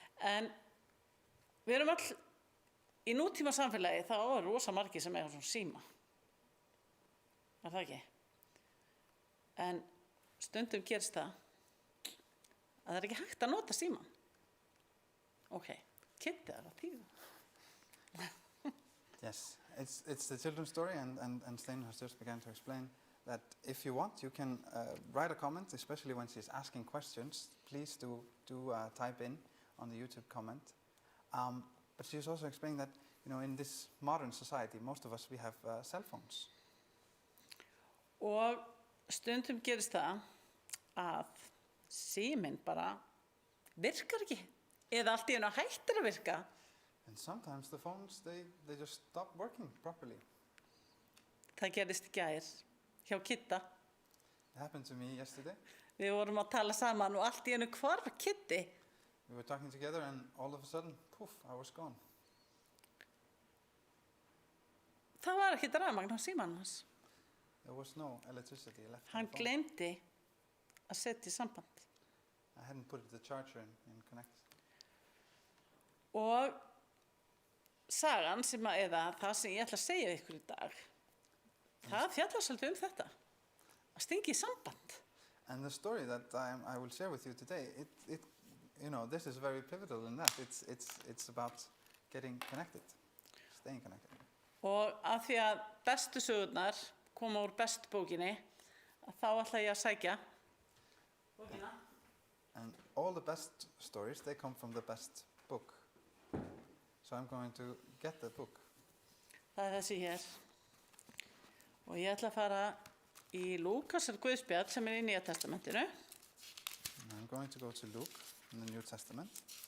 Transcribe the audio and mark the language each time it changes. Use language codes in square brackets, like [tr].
[is] En við erum all í nútíma samfélagi, þá er rosa margir sem eiga svona síma. Er það ekki? En stundum gerist það að það er ekki hægt að nota síman. Ok, Kitty er að tíða. [en] Yes, it's the children's story, and Stein has just begun to explain that if you want, you can write a comment, especially when she's asking questions. Please do type in on the YouTube comment. But she's also explaining that, you know, in this modern society, most of us, we have cell phones. [is] Og stundum gerist það að síminn bara virkar ekki eða allt í einu hættir að virka. [en] And sometimes the phones, they just stop working properly. [is] Það gerist í gær hjá Kitta. [en] It happened to me yesterday. [is] Við vorum að tala saman og allt í einu hvarf Kitty. [en] We were talking together and all of a sudden, poof, I was gone. [is] Það var ekki rafmagn á símanum hans. [en] There was no electricity left in [is] Hann [en] the phone. [is] gleymdi að setja í samband. [en] I hadn't put the charger in connect. [is] Og sagan sem að, eða það sem ég ætla að segja ykkur í dag, það fjallar svolítið þetta, að stinga í samband. [en] And the story that I will share with you today, it you know, this is very pivotal in that. It's about getting connected, staying connected. [is] Og af því að bestu sögurnar koma úr bestu bókinni, þá ætla ég að sækja bókina. [en] And all the best stories, they come from the best book. So I'm going to get the book. [is] Það þessi hér. Og ég ætla að fara í Lúkasar Guðspjall sem í Nýja testamentinu. [en] And I'm going to go to Luke in the New Testament.